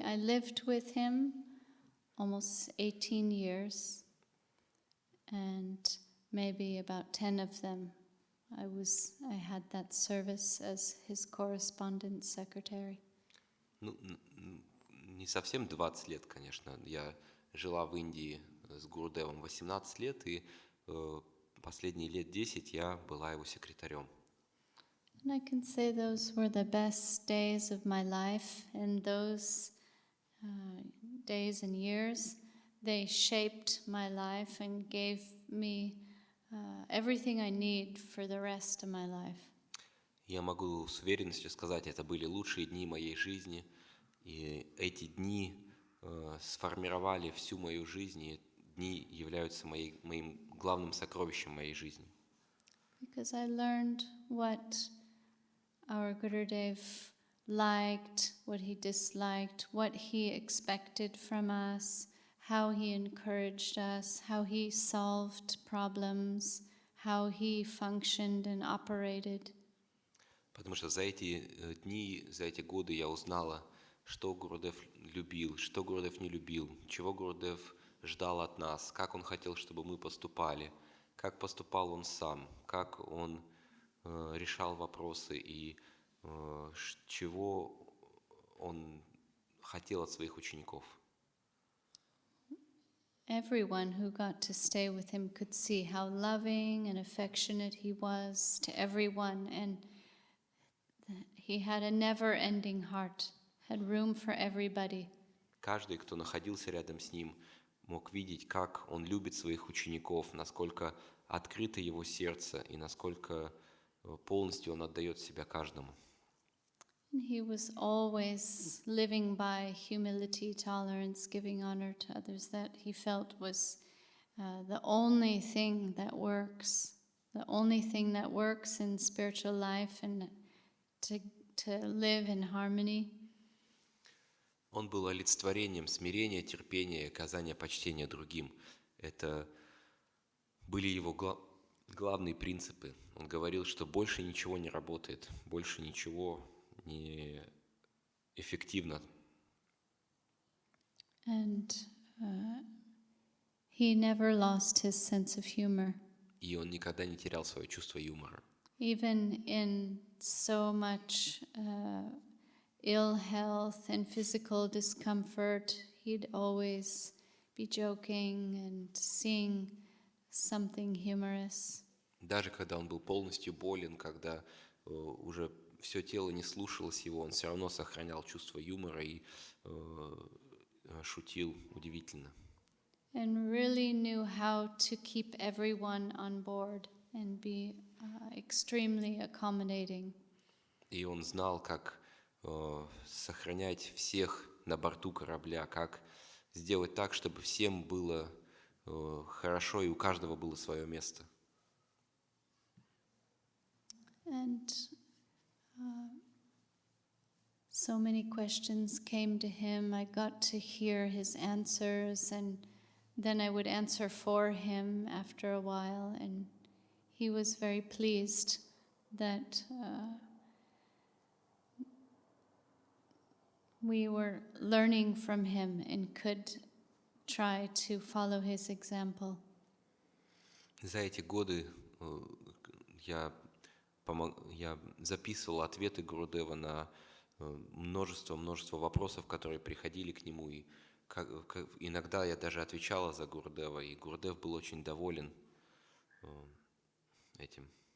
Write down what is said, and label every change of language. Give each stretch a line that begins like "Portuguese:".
English: I lived with him almost 18 years, and maybe about 10 of them I had that service as his correspondence secretary.
Russian: Ну, не совсем 20 лет, конечно. Я жила в Индии с Гурудевом 18 лет, и последние лет 10 я была его секретарем.
English: And I can say those were the best days of my life, and those days and years, they shaped my life and gave me everything I need for the rest of my life.
Russian: Я могу с уверенностью сказать, это были лучшие дни моей жизни, и эти дни сформировали всю мою жизнь, и дни являются моим главным сокровищем моей жизни.
English: Because I learned what our Gurudev liked, what he disliked, what he expected from us, how he encouraged us, how he solved problems, how he functioned and operated.
Russian: Потому что за эти дни, за эти годы я узнала, что Гурудев любил, что Гурудев не любил, чего Гурудев ждал от нас, как он хотел, чтобы мы поступали, как поступал он сам, как он решал вопросы и чего он хотел от своих учеников.
English: Everyone who got to stay with him could see how loving and affectionate he was to everyone, and he had a never-ending heart, had room for everybody.
Russian: Каждый, кто находился рядом с ним, мог видеть, как он любит своих учеников, насколько открыто его сердце и насколько полностью он отдает себя каждому.
English: And he was always living by humility, tolerance, giving honor to others. That he felt was the only thing that works in spiritual life, and to live in harmony.
Russian: Он был олицетворением смирения, терпения и оказания почтения другим. Это были его главные принципы. Он говорил, что больше ничего не работает, больше ничего не эффективно.
English: And he never lost his sense of humor.
Russian: И он никогда не терял свое чувство юмора.
English: Even in so much ill health and physical discomfort, he'd always be joking and seeing something humorous.
Russian: Даже когда он был полностью болен, когда уже все тело не слушалось его, он все равно сохранял чувство юмора и шутил удивительно.
English: And really knew how to keep everyone on board and be extremely accommodating.
Russian: И он знал, как сохранять всех на борту корабля, как сделать так, чтобы всем было хорошо и у каждого было свое место.
English: And So many questions came to him. I got to hear his answers, and then I would answer for him after a while, and he was very pleased that we were learning from him and could try to follow his example.
Russian: За эти годы я записывал ответы Гурудева на множество вопросов, которые приходили к нему, и иногда я даже отвечала за Гурудева, и Гурудев был очень доволен этим.